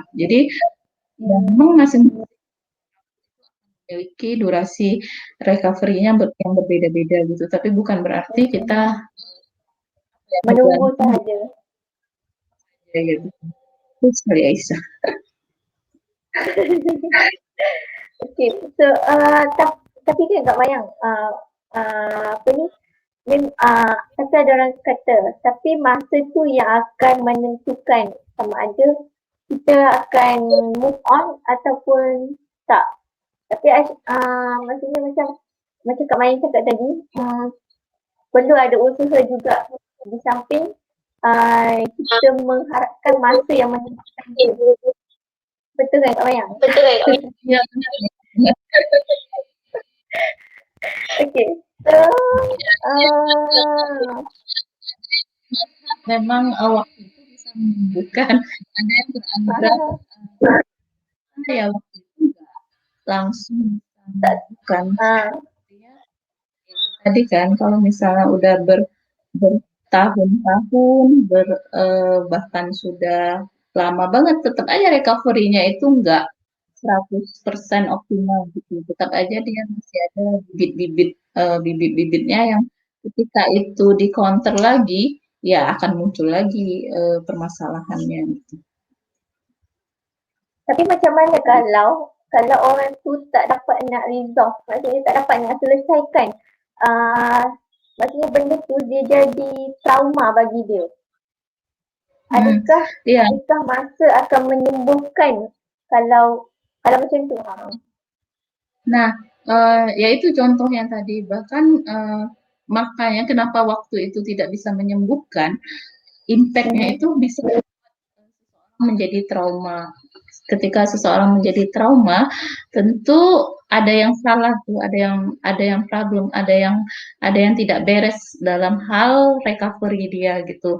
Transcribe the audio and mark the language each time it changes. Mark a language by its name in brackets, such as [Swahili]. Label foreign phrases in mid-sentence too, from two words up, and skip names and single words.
[Indonesian] Jadi memang masih memiliki durasi recovery-nya yang berbeda-beda gitu, tapi bukan berarti kita [Malay] menunggu sahaja. [Indonesian] Ya, gitu. Itu sekali Aisyah. [English] Okay, so [Malay] tapi kan Kak Mayang, apa ni, tapi ada orang kata, tapi masa tu yang akan menentukan sama ada kita akan [English] move on [Malay] ataupun tak. Tapi maksudnya macam Kak Mayang cakap tadi, perlu ada usaha juga di samping kita mengharapkan masa yang menentukan itu. Betul kan Kak Mayang? Betul kan Kak Mayang? Ya, benar. [English] Okay, so [Indonesian] memang waktu itu bisa menyembuhkan. Ada yang beranggap ya waktu itu langsung menyembuhkan. Tadi kan kalau misalnya udah bertahun-tahun, bahkan sudah lama banget, tetap aja recovery-nya itu enggak 100% optimal gitu. Tetap aja dia masih ada bibit-bibitnya yang ketika itu di counter lagi, ya akan muncul lagi permasalahannya gitu. [Malay] Tapi macam mana kalau orang tu tak dapat nak resolve, maksudnya tak dapat nak selesaikan, maksudnya benda tu dia jadi trauma bagi dia. Adakah masa akan menyembuhkan kalau macam tu? [Indonesian] Nah, ya itu contoh yang tadi. Bahkan makanya kenapa waktu itu tidak bisa menyembuhkan, impact-nya itu bisa menjadi trauma. Ketika seseorang menjadi trauma, tentu ada yang salah tuh, ada yang problem, ada yang tidak beres dalam hal recovery dia gitu.